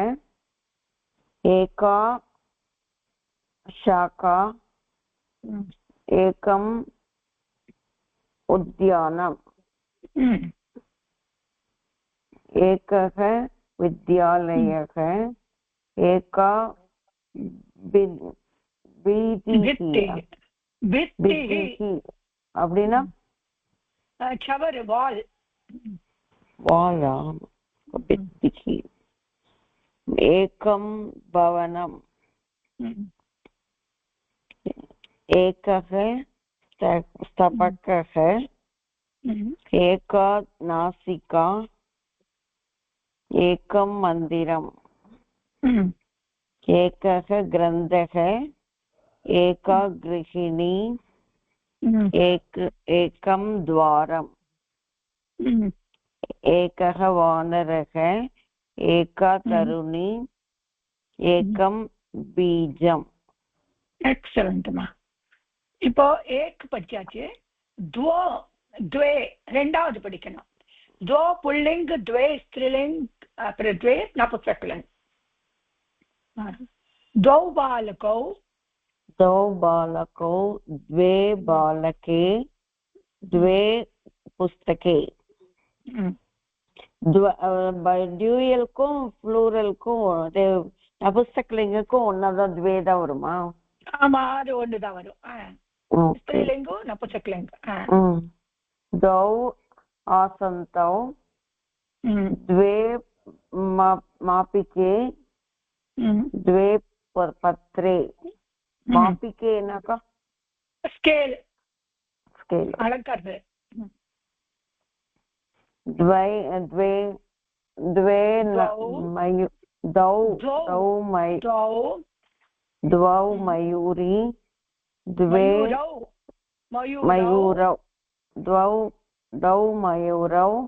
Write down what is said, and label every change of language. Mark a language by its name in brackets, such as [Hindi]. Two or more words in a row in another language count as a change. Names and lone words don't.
[Sanskrit] एका शाखा एकम् उद्यानम् एकः विद्यालयः एका அப்படின்னா [Tamil] சவர் வால் [Sanskrit] वाला एकं भवनम् एकः स्तबकः एका नासिका एकं मन्दिरम् एकः ग्रन्थः एका गृहिणी एकं द्वारम् एकः वानरः एका तरुणी एकं बीजम्. [Tamil] எக்ஸலண்ட்மா. இப்போ ஏக் படிச்சாச்சு. துவோ துவே ரெண்டாவது படிக்கணும். துவோ புல்லிங் துவே ஸ்திரீலிங் அப்புறம் துவே நபுசக்லிங். [Sanskrit] द्वौ बालकौ द्वे बालके द्वे पुस्तके. [Tamil] ड्यूयலுக்கும் ப்ளூரலுக்கும் நபுஸ்தகலிங்கக்கும் ஒன்னாதான் துவே தான் வருமா? ஆமா, அது ஒண்ணுதான் வரும். ஸ்திரீலிங்கம் நபுசக்லிங்கம். [Sanskrit] द्वौ आसन्तौ द्वे मापिके द्वे पत्रे. [Tamil] मापिके என்னக்கா? ஸ்கேல் அளக்கிறது. [Sanskrit] द्वे द्वौ मयूरी द्वे मयूरौ द्वौ मयूरौ